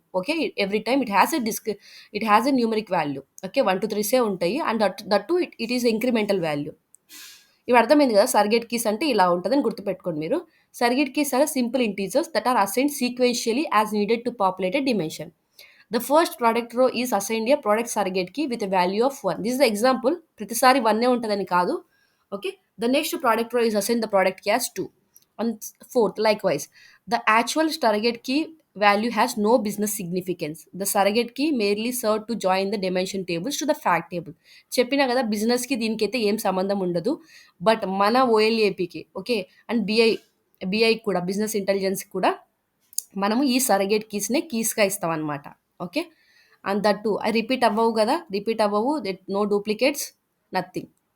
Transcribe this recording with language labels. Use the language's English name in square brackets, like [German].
[English] Okay. Every time it has a numeric value. Okay. 1-3 ఉంటాయి. And that too it is incremental value. [Telugu] ఇప్పుడు అర్థమైంది కదా! Surrogate keys అంటే ఇలా ఉంటదని గుర్తుపెట్టుకోండి మీరు. [English] Surrogate keys are simple integers that are assigned sequentially as needed to populate a dimension. The first product row is assigned a product surrogate key with a value of 1. This is the example. [Telugu] ప్రతిసారి 1 ఉంటదని కాదు. [English] Okay. The next product row is assigned the product key as 2. And fourth, likewise, the actual surrogate key value has no business significance. The surrogate key merely served to join the dimension tables to the fact table. [Telugu] చెప్పినా కదా బిజినెస్‌కి దీనికైతే ఏం సంబంధం ఉండదు. But మన ఓఎల్ఏపీకి okay. And BI కూడా business intelligence కూడా మనము ఈ surrogate కీస్‌నే కీస్‌గా ఇస్తామనమాట. Okay. And that two అయి రిపీట్ అవ్వవు గదా! రిపీట్ అవ్వవు. [English] No duplicates. Nothing.